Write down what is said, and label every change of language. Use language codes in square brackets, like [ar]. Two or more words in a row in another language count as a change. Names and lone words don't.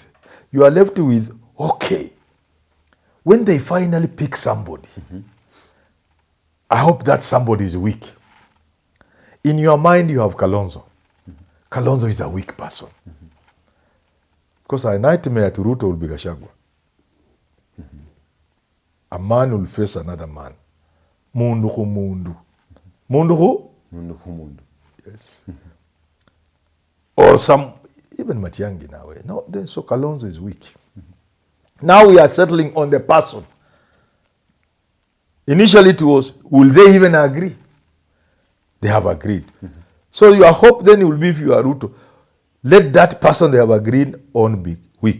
[en] You are left with, okay, when they finally pick somebody, I hope that somebody is weak. In your mind, you have Kalonzo. Kalonzo is a weak person. Because a nightmare to Ruto will be Gachagua. A man will face another man. [kam] Mundu hu mundu. Mundu hu? Mundu hu mundu. [en] Yes. Or some, even Matiangi now. No, then so Kalonzo is weak. Now we are settling on the person. Initially it was, will they even agree? They have agreed. So your hope then will be, if you are Ruto, let that person they have agreed on be weak.